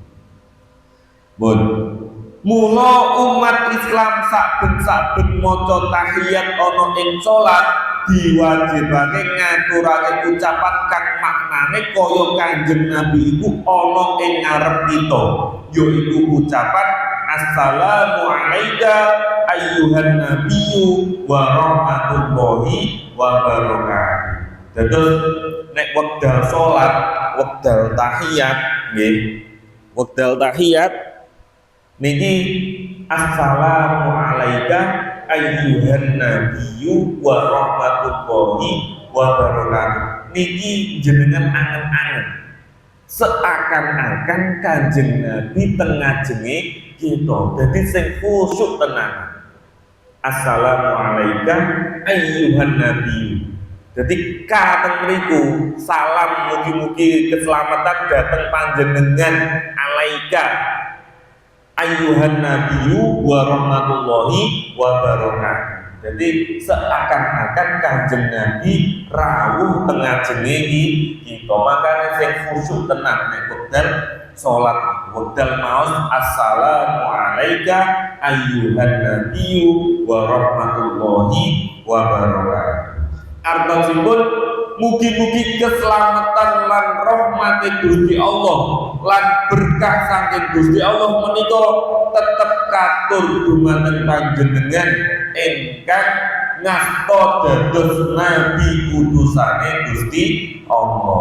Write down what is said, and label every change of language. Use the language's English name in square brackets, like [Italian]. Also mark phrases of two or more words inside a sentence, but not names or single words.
[Javanese] Bon, mula umat Islam saben-saben maca tahiyat ana ing salat diwajibake ngaturake ucapan kang maknane kaya Kanjeng Nabi iku ana ing ngarep kita, yaiku ucapan [Arabic] السلام عليك أيها النبي ورحمة الله وبركاته. [Javanese] Dados nek wekdal salat, wekdal tahiyat nggih, wekdal tahiyat niki [Arabic] السلام عليك أيها النبي ورحمة الله وبركاته. [Javanese] Niki jenengan angen-angen seakan-akan Kanjeng Nabi tengah ngajenge kita. Dadi sing khusyuk tenan. [Arabic] السلام عليك أيها النبي. [Javanese] Jadi kateng mriku salam mugi-mugi keselamatan dateng panjenengan [Arabic] عليك أيها النبي ورحمة الله وبركاته. [Javanese] Jadi seakan-akan Kanjeng Nabi rawuh tengah jenenge kita. Makane sing khusyuk tenan nek wekdal salat wekdal maos [Arabic] السلام عليك أيها النبي ورحمة الله وبركاته. [Javanese] Artosipun mugi-mugi keselamatan lan rahmati Gusti Allah lan berkah saking Gusti Allah menika tetep katur dumateng panjenengan ingkang ngasta dados nabi utusane Gusti Allah.